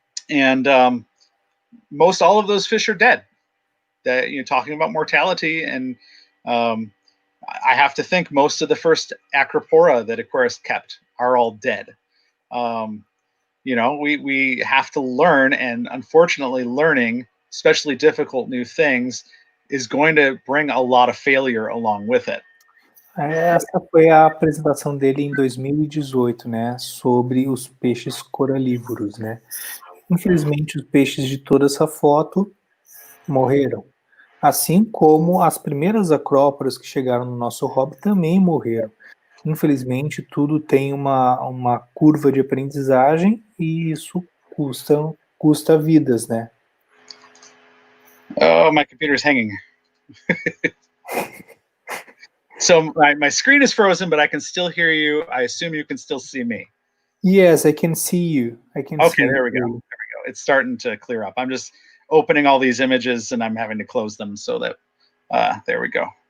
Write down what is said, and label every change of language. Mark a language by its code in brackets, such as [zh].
[en] and most all of those fish are dead. That you're talking about mortality, and I have to think most of the first acropora that aquarists kept are all dead. You know, we have to learn, and unfortunately learning, especially difficult new things, is going to bring a lot of failure along with it. [pt] Essa foi a apresentação dele em 2018, né, sobre os peixes coralívoros, né. Infelizmente, os peixes de toda essa foto morreram, assim como as primeiras acróporas que chegaram no nosso hobby também morreram. Infelizmente, tudo tem uma curva de aprendizagem e isso custa vidas, né? [en] Oh, my computer's hanging. So my screen is frozen, but I can still hear you. I assume you can still see me. Yes, I can see you. I can see there we go. There we go. It's starting to clear up. I'm just opening all these images and I'm having to close them so that there we go.